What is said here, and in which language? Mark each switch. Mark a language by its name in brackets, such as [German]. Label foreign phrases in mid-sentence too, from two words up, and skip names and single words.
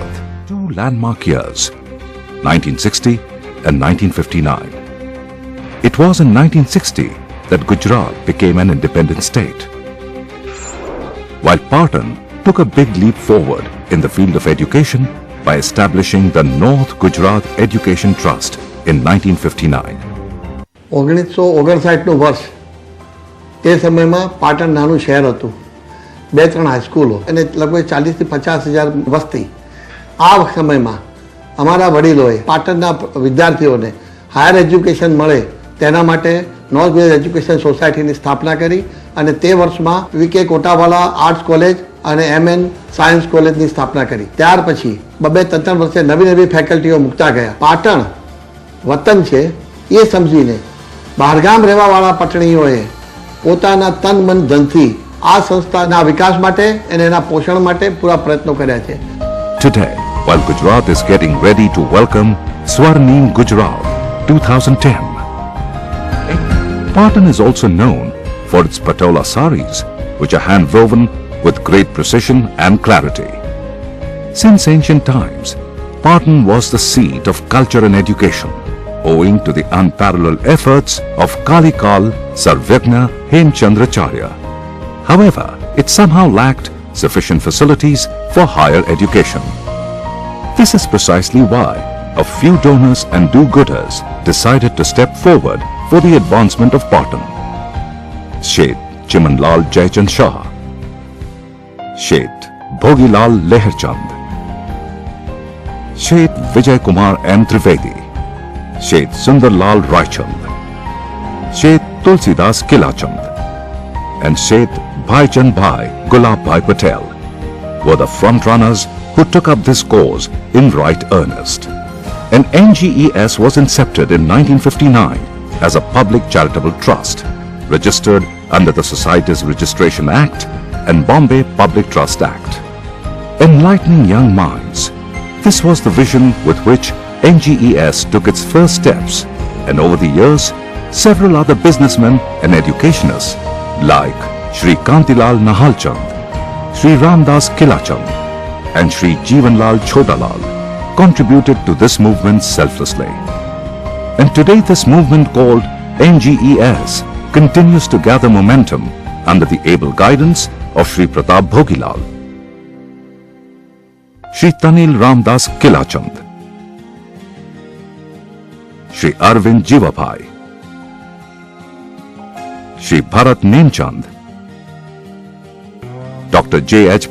[English] Two landmark years, 1960 and 1959. It was in 1960 that Gujarat became an independent state, while Patan took a big leap forward in the field of education by establishing the North Gujarat Education Trust in 1959. [Gujarati] 1959નું વર્ષ એ સમયમાં પાટણ નાનું શહેર હતું, 2-3 હાઈસ્કૂલો અને લગભગ 40,000 થી 50,000 વસ્તી. આ સમયમાં અમારા વડીલોએ પાટણના વિદ્યાર્થીઓને [English] higher education [Gujarati] મળે તેના માટે નોર્થ ગુજરાત એજ્યુકેશન સોસાયટીની સ્થાપના કરી અને તે વર્ષમાં વીકે કોટાવાલા આર્ટ્સ કોલેજ અને MN સાયન્સ કોલેજની સ્થાપના કરી. ત્યાર પછી 2-3 વર્ષે નવી ફેકલ્ટીઓ મૂકતા ગયા. પાટણ વતન છે એ સમજીને બહારગામ રહેવાવાળા પટણીઓએ પોતાના તન મન ધનથી આ સંસ્થાના વિકાસ માટે અને એના પોષણ માટે પૂરા પ્રયત્નો કર્યા છે. [English] Today, while Gujarat is getting ready to welcome Swarnim Gujarat 2010, Patan is also known for its patola saris, which are hand-woven with great precision and clarity. Since ancient times, Patan was the seat of culture and education, owing to the unparalleled efforts of Kalikal Sarvyagna Hemchandracharya. However, it somehow lacked sufficient facilities for higher education. This is precisely why a few donors and do-gooders decided to step forward for the advancement of Patan. Sheth Chimanlal Jaichand Shah, Sheth Bhogilal Leherchand, Sheth Vijay Kumar M. Trivedi, Sheth Sundarlal Raichand, Sheth Tulsidas Kilachand, and Sheth Bhaichand Bhai Gulab Bhai Patel were the front-runners who took up this cause in right earnest. And NGES was incepted in 1959 as a public charitable trust, registered under the Societies Registration Act and Bombay Public Trust Act. Enlightening young minds, this was the vision with which NGES took its first steps, and over the years, several other businessmen and educationists like Shri Kantilal Nahalchand, Shri Ramdas Kilachand, and Shri Jeevanlal Chodalal contributed to this movement selflessly. And today this movement called NGES continues to gather momentum under the able guidance of Shri Pratap Bhogilal, Shri Tanil Ramdas Kilachand, Shri Arvind Jivabhai, Shri Bharat Nemchand, Dr. J.H.